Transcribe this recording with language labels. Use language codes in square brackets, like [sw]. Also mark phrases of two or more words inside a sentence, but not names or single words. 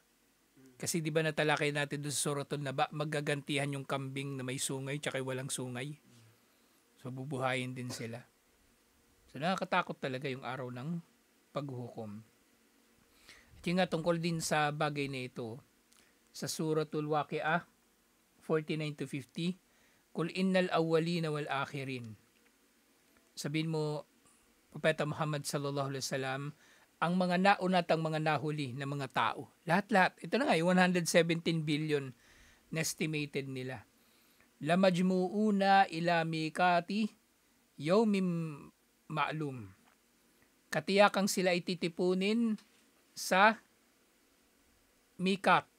[tl] Kasi di ba natalakay natin doon sa Suratul Naba, magagantihan yung kambing na may sungay tsaka walang sungay. So bubuhayin din sila. So nakakatakot talaga yung araw ng paghukom. At yung nga tungkol din sa bagay na ito, sa Suratul Waqi'ah 49-50, [ar] قل إن الأولين والآخرين. [tl] Sabihin mo, Propeta Muhammad [ar] صلى الله عليه وسلم, [tl] ang mga nauna at ang mga nahuli na mga tao. Lahat-lahat. Ito na nga, yung 117 billion na estimated nila. [ar] لمجموعون إلى ميقات يوم معلوم. [tl] Katiyakang sila ititipunin sa mikat.